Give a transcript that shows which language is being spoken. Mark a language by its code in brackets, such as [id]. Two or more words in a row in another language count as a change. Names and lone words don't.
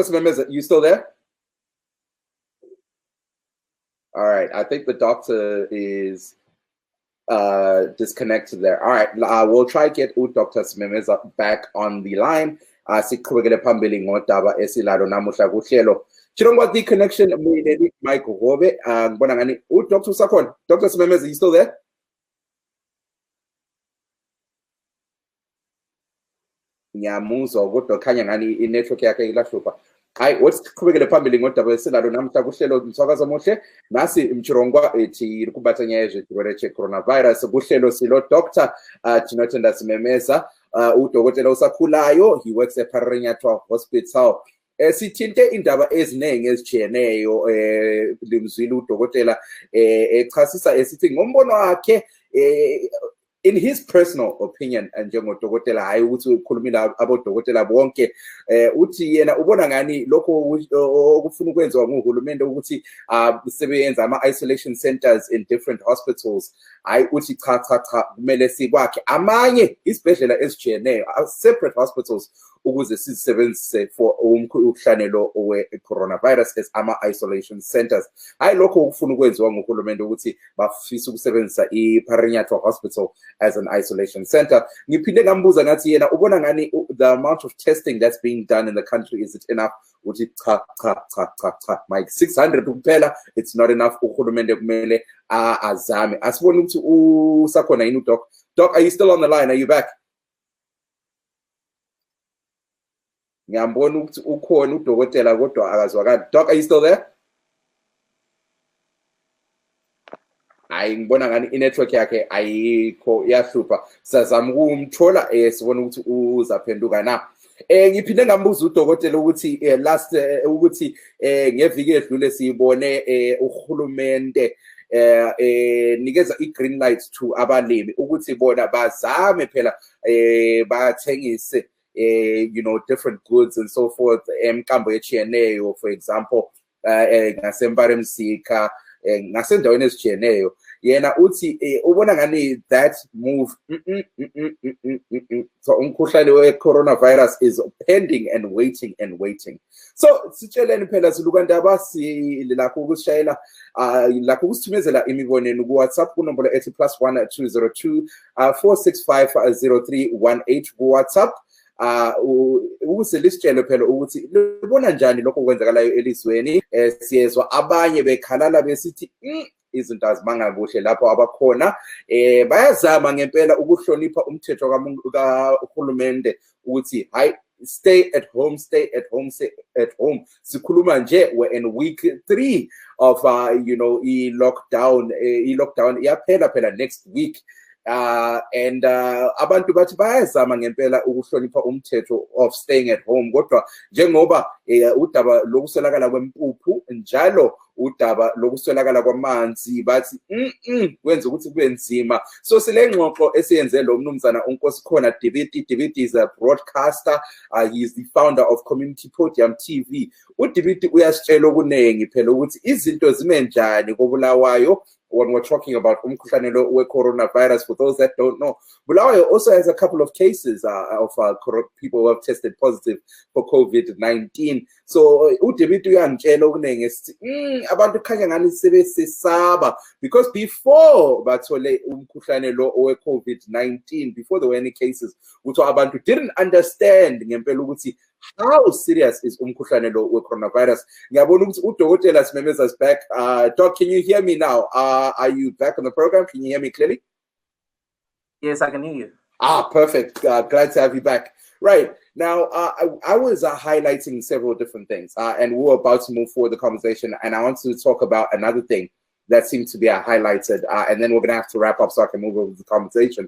[en] Smemeza, you still there? All right, I think the doctor is disconnected there. All right, we'll try to get Dr. Smemeza back on the line. Chirongwa the connection with Mike Hove. Dr. Sakon, Dr. Smemeza, you still there? [nd] Nyamuzo kodwa khanya ngani inetwork yakhe ilahlupha. Hayi wesiqhubekele phambili ngodaba esilalo namhla kuhlelo msakazo omuhle nasi imchirongwa ethi kubathanya yezwe che coronavirus kuhlelo silo Dr. Tinotenda Smemeza, udokotela usakhulayo, [en] he works at Parinyatwa Hospital. [nd] Sithinte indaba eziningi ezijiyeneyo limzwile udokotela echasisa esithi ngombono wakhe [en] in his personal [nd] opinion njengodokotela hayi ukuthi ukhulumile abodokotela bonke uthi yena ubona ngani lokho okufuna ukwenziwa nguhulumende ukuthi sebenza ama-isolation centers [en] in different hospitals, [nd] hayi uthi cha kumele sikwakhe amanye isibhedlela ezijiyeneyo [en] separate hospitals [nd] ukuze sizisebenzise for umkhuhlane we-coronavirus as ama-isolation centers. Hayi lokho okufuna ukwenziwa nguhulumende ukuthi bafisa ukusebenzisa i-Parinyatwa Hospital [en] as an isolation center. [nd] Ngiphinde ngambuza ngathi yena ubona ngani [en] the amount of testing that's being done in the country, is it enough? [nd] Uthi cha Mike, 600 kuphela, [en] it's not enough. [nd] Uhulumende kumele azame. Asibona ukuthi usakhona yini uDoc. [en] Doc, are you still on the line? Are you back? [nd] Ngiyambona ukuthi ukhona udokotela kodwa akazwakali. [en] Doc, are you still there? [nd] Hayi ngibona ngani inetwork yakhe ayikho iyahlupha. Sazama ukumthola sibona ukuthi uzaphenduka na. Ngiphinde ngambuza udokotela ukuthi last ukuthi ngeviki edlule sibone uhulumende nikeza i- [en] green light to [nd] abalimi ukuthi bona bazame phela bathengise [en] different goods and so forth [nd] emkambo echiyeneyo, [en] for example [nd] ngasembaremsika ngasendaweni ezijiyeneyo yena uthi ubona ngani [en] that move so [nd] umkhuhlane we-coronavirus [en] is pending and waiting. [nd] So sitsheleni phela silukandaba silakho ukusishayela lakho ukusithumezela imibonelo ku-WhatsApp kunombolo ethi +1 202 465 0318 ku-WhatsApp. Ukuselisitshele phela ukuthi libona njani lokho kwenzakalayo elizweni. Siyezwa abanye bekhalala besithi izinto azimanga kuhle lapho abakhona. Bayazama ngempela ukuhlonipha umthetho kahulumende ukuthi hayi [en] stay at home. [nd] Sikhuluma nje [en] we're in week 3 of i-lockdown [nd] iyaphela phela [en] next week. [nd] And abantu bathi bayazama ngempela ukuhlonipha umthetho [en] of staying at home, [nd] kodwa njengoba udaba lokuswelakala kwempuphu njalo udaba lokuswelakala kwamanzi bathi kwenza ukuthi kube nzima. So sile ngxoxo esiyenze lo mnumzana uNkosikhona Dibiti. [en] Dibiti is a broadcaster. He is the founder of Community Podium TV. [nd] uDibiti uyasitshela okunengi phela ukuthi izinto zime njani koBulawayo [en] when we're talking about [nd] umkhuhlane lo coronavirus. [en] For those that don't know, Bulawayo also has a couple of cases of people who have tested positive for COVID-19. [nd] So uDibiti uyangitshela okunengi esithi abantu khanya ngani sebesesaba, [en] because before [nd] bathole umkhuhlane lo we-COVID-19, [en] before there were any cases, [nd] utho abantu [en] didn't understand [nd] ngempela ukuthi [en] how serious is [nd] umkhuhlane lo we-coronavirus. Ngiyabona ukuthi uDokotela [en] Simemeza is back. Doc, can you hear me now? Are you back on the program? Can you hear me clearly? Yes, I can hear you. Perfect. Glad to have you back. Right. Now, I was highlighting several different things, and we were about to move forward the conversation, and I want to talk about another thing that seemed to be highlighted, and then we're going to have to wrap up so I can move over the conversation.